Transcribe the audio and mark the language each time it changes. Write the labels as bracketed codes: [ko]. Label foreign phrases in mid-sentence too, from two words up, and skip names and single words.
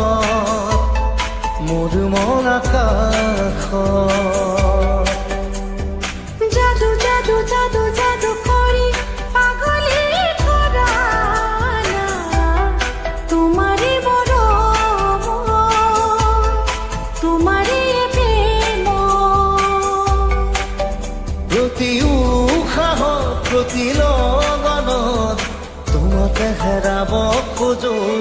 [as] মোৰ মন আকাশত [bn] জাদু জাদু জাদু জাদু করি পাগলি করা তোমারই মরম তোমারই প্রেম [as] প্ৰতি উশাহত প্ৰতি লগনত তোমাকে হেৰাব খোজো